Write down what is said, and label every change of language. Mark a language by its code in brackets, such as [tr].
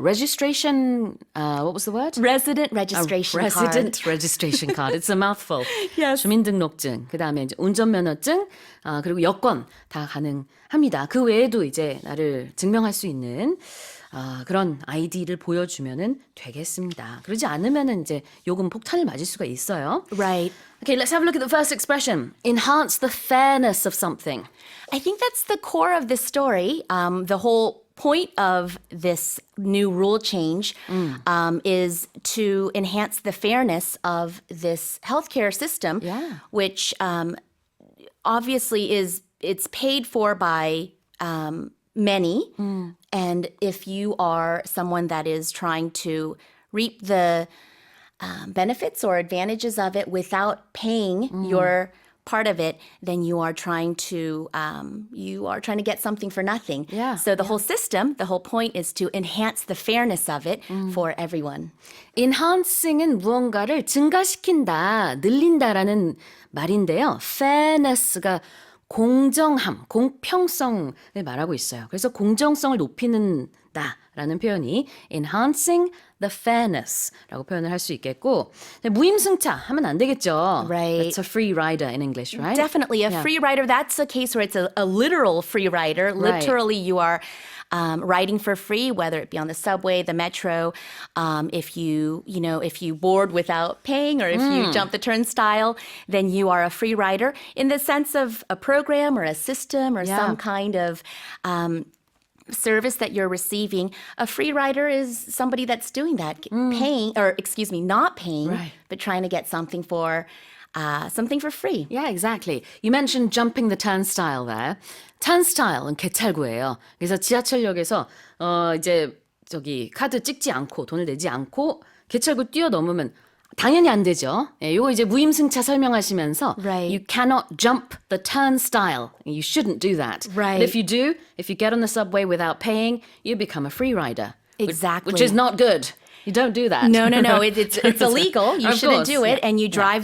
[en] Registration, what was the word? Resident registration card. Resident registration card. It's a mouthful. Yes. [ko] 주민등록증, 그다음에 이제 운전면허증, 그리고 여권 다 가능합니다. 그 외에도 이제 나를 증명할 수 있는 그런 아이디를 보여주면은 되겠습니다. 그러지 않으면은 이제 요금 폭탄을 맞을 수가 있어요. [en] Right. Okay, let's have a look at the first expression. Enhance the fairness of something. I think that's the core of this story. The whole point of this new rule change is to enhance the fairness of this healthcare system, which obviously it's paid for by many. And if you are someone that is trying to reap the benefits or advantages of it without paying your part of it, then you are trying to get something for nothing. So the whole system, the whole point is to enhance the fairness of it for everyone. [ko] Enhancing은 무언가를 증가시킨다, 늘린다라는 말인데요. Fairness가 공정함, 공평성을 말하고 있어요. 그래서 공정성을 높이는다라는 표현이 [en] enhancing the fairness [ko] 라고 표현을 할 수 있겠고 무임승차 하면 안 되겠죠. [en] Right. It's a free rider in English, right? Definitely. A free rider, that's a case where it's a literal free rider. Right. Literally, you are riding for free, whether it be on the subway, the metro, if you board without paying or if you jump the turnstile, then you are a free rider in the sense of a program or a system or some kind of service that you're receiving. A free rider is somebody that's doing that, not paying, but trying to get something for free. Yeah, exactly. You mentioned jumping the turnstile there. [ko] turnstile은 개찰구예요. 그래서 지하철역에서 이제 카드 찍지 않고 돈을 내지 않고 개찰구 뛰어넘으면 당연히 안 되죠. 이거 이제 무임승차 설명하시면서 [en] you cannot jump the turnstile. You shouldn't do that. Right. But if you get on the subway without paying, you become a free rider. Exactly. Which is not good. You don't do that. No. It's illegal. You shouldn't do it, and you drive